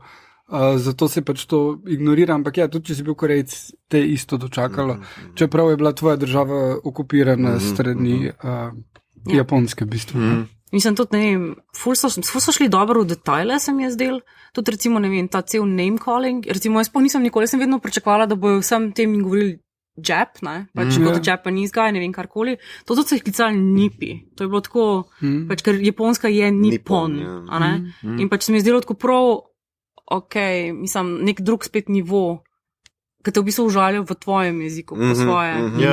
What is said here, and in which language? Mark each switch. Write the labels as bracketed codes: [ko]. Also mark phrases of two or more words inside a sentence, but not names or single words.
[sl] Zato se pač to ignorira, ampak ja, tudi če si bil Korejc, te isto dočakalo, čeprav je bila tvoja država okupirana strani Japonske, v bistvu. Mislim, tudi, ne vem, ful so šli dobro v detajle, se mi je zdel, tudi recimo, ne vem, ta cel [en] name calling, [sl] recimo jaz pa nisem nikoli, sem vedno pričakovala, da bojo vsem tem govorili Jap, ne, pač kot [en] Japanese guy, [sl] ne vem, karkoli, to tudi so jih klicali Nipi, to je bilo tako, pač ker Japonska je Nippon, a ne, in pač se mi je zdelo tako prav, mislim, nek drug spet nivo, ki te v bistvu užalijo v tvojem jeziku, po svoje.